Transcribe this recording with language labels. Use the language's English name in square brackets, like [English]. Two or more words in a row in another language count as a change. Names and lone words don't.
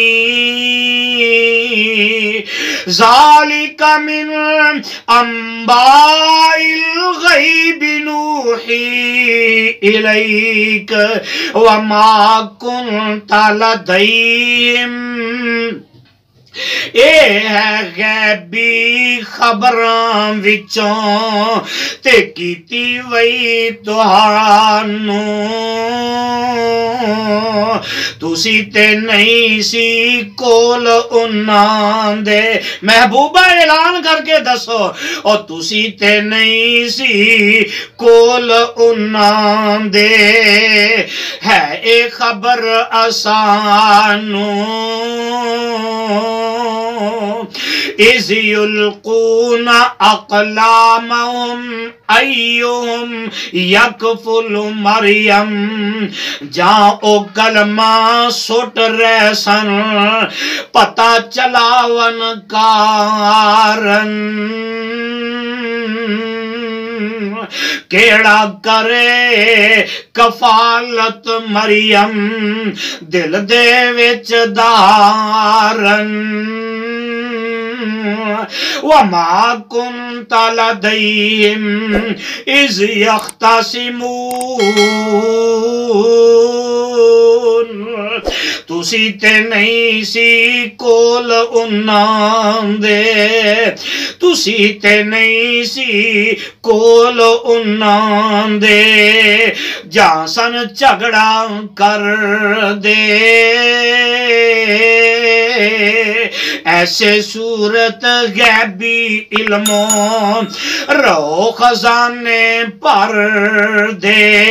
[Arabic] ذالک من انباء الغیب نوحی الیک وما کنت لدیہم، [Punjabi] اے ہے غیبی خبراں وچوں تے کیتی وئی تہانوں، تسی تے نہیں سی کول انہاں دے، محبوبہ اعلان کر کے دسو، اور تسی تے نہیں سی کول انہاں دے، ہے اے خبر آسانوں، [Arabic] اِذْ یلقون اقلامہم ایہم یکفل مریم، [Punjabi] جہاں او کلمہ سٹ رہ سن پتہ چلاون کارن، کیڑا کرے کفالت مریم دل دے وچ دارن، [Arabic] وما كنت لديهم إذ يختصمون، [Punjabi] تسی تے نہیں سی کول انہاں دے، تسی تے نہیں سی کول انہاں دے، جہاں سن جھگڑا کر دے، ایسے صورت غیبی علموں رو خزانے پر دے۔